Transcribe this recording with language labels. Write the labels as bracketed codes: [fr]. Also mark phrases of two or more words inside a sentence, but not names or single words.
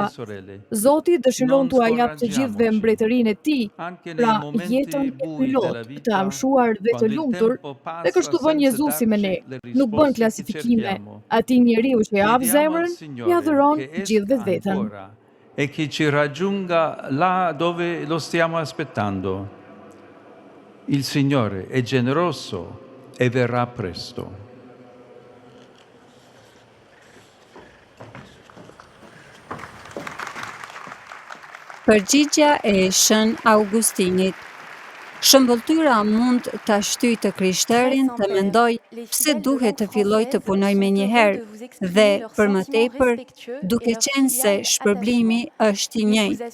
[sq] Zoti dëshiron t'ua jap të gjithëve mbretërinë e tij, pra jetën e pilot, të amshuar dhe të lumtur, dhe kështu bën Jezusi me ne. Nuk bën klasifikime. Atij njeriu që jap zemrën, ja dhuron gjithë vetveten. [it] E che ci raggiunga là dove lo stiamo aspettando. Il Signore è generoso e verrà presto. [sq] Përgjigja e Shën Augustinit. Shëmbëltyra mund ta shtyjë të krishterin të mendoj pse duhet të filloj të punoj menjëherë dhe për më tepër, duke qenë se shpërblimi është i njëjtë.